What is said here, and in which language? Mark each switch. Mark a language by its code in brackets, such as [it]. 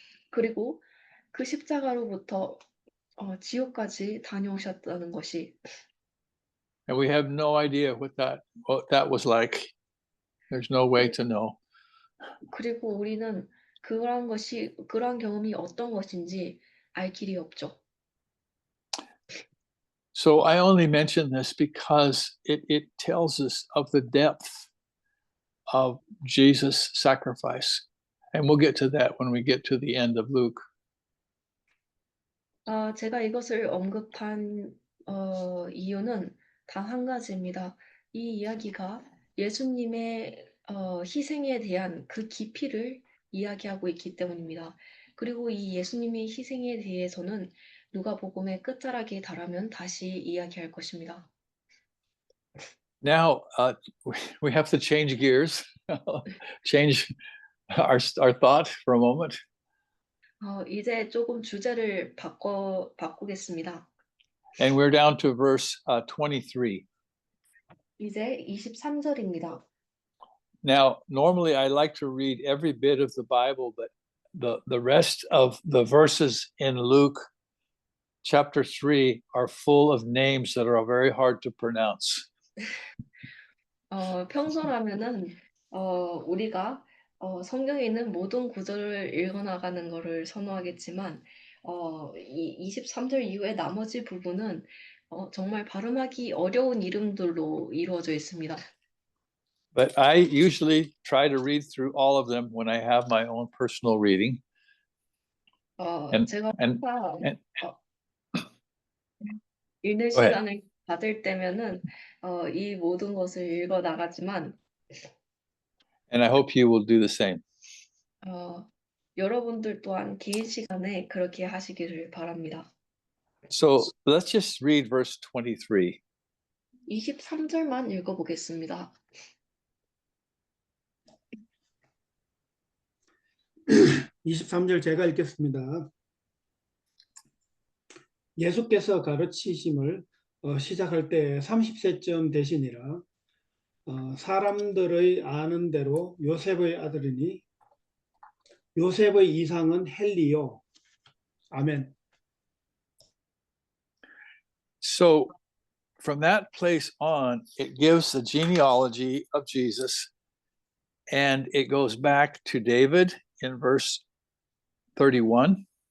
[ko] 그리고 그 십자가로부터 지옥까지 다녀오셨다는 것이 [en] And we have no idea what that was like. There's no way to know. [ko] 그리고 우리는 그러한 경험이 어떤 것인지 알 길이 없죠. [en] So I only mention this because it tells us of the depth of Jesus' sacrifice. And we'll get to that when we get to the end of Luke. [ko] 제가 이것을 언급한 이유는 단 한 가지입니다. 이 이야기가 예수님의 희생에 대한 그 깊이를 이야기하고 있기 때문입니다. 그리고 이 예수님의 희생에 대해서는 누가복음의 끝자락에 달하면 다시 이야기할 것입니다. [en] Now we have to change gears, change our thought for a moment. [ko] 이제 조금 주제를 바꾸겠습니다. [en] And we're down to verse 23. [ko] 이제 23절입니다. [en] Now, normally I like to read every bit of the Bible, but the rest of the verses in Luke chapter 3 are full of names that are very hard to pronounce. [ko] 평소라면은 우리가 성경에 있는 모든 구절을 읽어나가는 것을 선호하겠지만 이 23절 이후의 나머지 부분은 정말 발음하기 어려운 이름들로 이루어져 있습니다. [en] But I usually try to read through all of them when I have my own personal reading. [ko] 제가 [en] and- [ko] 항상 읽는 [en] Go ahead. [ko] 시간을 받을 때면은 이 모든 것을 읽어 나가지만 [en] And I hope you will do the same. [ko] 여러분들 또한 긴 시간에 그렇게 하시기를 바랍니다. [en] So let's just read verse 23. [ko] 23절만 읽어보겠습니다. 23절 제가 읽겠습니다. 예수께서 가르치심을 시작할 때 30세쯤 되시니라. 사람들의 아는 대로 요셉의 아들이니 요셉의 이상은 헬리요. 아멘. [en] So from that place on, it gives the genealogy of Jesus, and it goes back to David in verse 31.